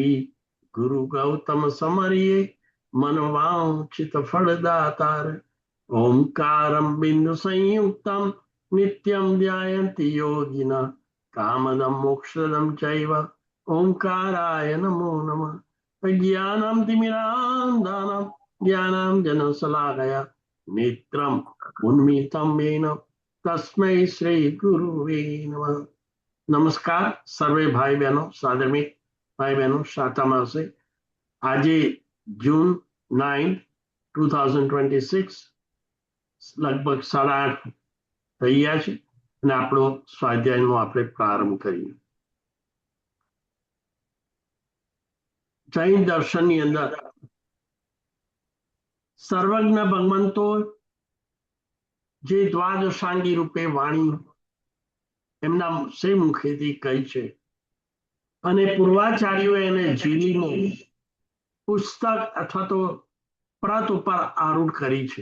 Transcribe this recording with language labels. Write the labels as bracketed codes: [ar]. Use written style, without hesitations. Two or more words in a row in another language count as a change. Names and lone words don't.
[gu] ગુરુ ગૌતમ સમરિયે મનવાંચિત ફલદાતાર [sa] ओंकारं बिंदु संयुक्तम नित्यं ध्यायन्ति योगिना कामदं मोक्षदं चैव ओंकाराय नमो नमः ज्ञानं तिमिरान्धानं ज्ञानं जनशलाकया नेत्रम् उन्मीलितं येन तस्मै श्री गुरुवे नमः। [hi] नमस्कार सर्वे भाई बहनों, साधर्मिक भाई बहनों, शाता मासे [gu] આજે જૂન 9 2026 લગભગ 8:30 થઈ ગયા છે અને આપણો સ્વાધ્યાયનો આપણે પ્રારંભ કરીએ। જૈન દર્શનની અંદર સર્વજ્ઞ ભગવંતો જે દ્વાદશાંગી રૂપે વાણી એમના સે મુખેથી કહી છે અને પૂર્વાચાર્યોએ એને ઝીલીને પુસ્તક અથવા તો પ્રત ઉપર આરૂઢ કરી છે।